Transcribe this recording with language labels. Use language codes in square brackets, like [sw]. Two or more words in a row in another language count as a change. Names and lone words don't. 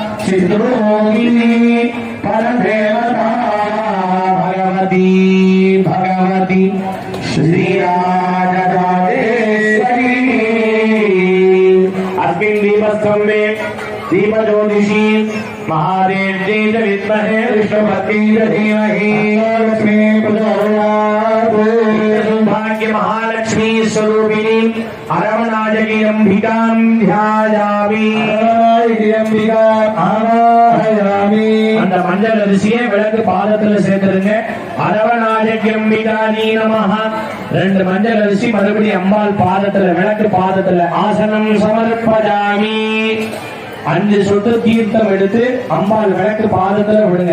[sa] सिद्धोगिनी परदेवता भगवती श्रीराजराजेश्वरी अस्मिन् दीपस्तम्भे दीपज्योतिषी महादेव जी विद्महे विष्णुपति धीमहि सौभाग्य महालक्ष्मी स्वरूपिणी अरमनाजकी अंबिकां ध्यायामि [ta] அந்த மஞ்சள் அரிசியை விளக்கு பாதத்துல சேர்த்துருங்க. [sa] अरवनायकी अम्बिकाजी नमः. [ta] 2 மஞ்சள் அரிசி மறுபடியும் அம்பாள் பாதத்துல விளக்கு பாதத்துல [sa] आसनं समर्पयामि. [ta] 5 சொட்டு தீர்த்தம் எடுத்து அம்பாள் விளக்கு பாதத்துல விடுங்க.